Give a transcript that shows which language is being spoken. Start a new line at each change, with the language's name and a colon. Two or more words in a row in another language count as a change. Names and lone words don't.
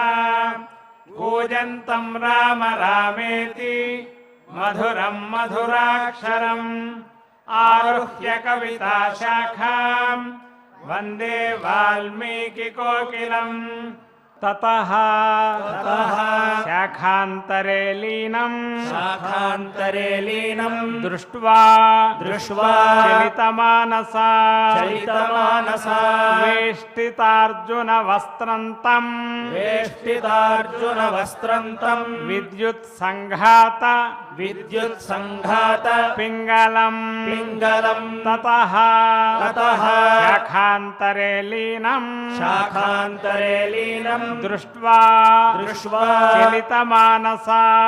Sanskrit: कूजन्तं राम रामेति मधुरं मधुराक्षरम् आरुह्य कविता शाखां वन्दे वाल्मीकि कोकिलम्। తతః శాఖాంతరే లీనం దృష్ట్వా చలితమానసా వేష్టితార్జున వస్త్రంతం విద్యుత్ సంఘాత పింగళం తతః శాఖాంతరే లీనం దృష్ట్వా చలితమానసా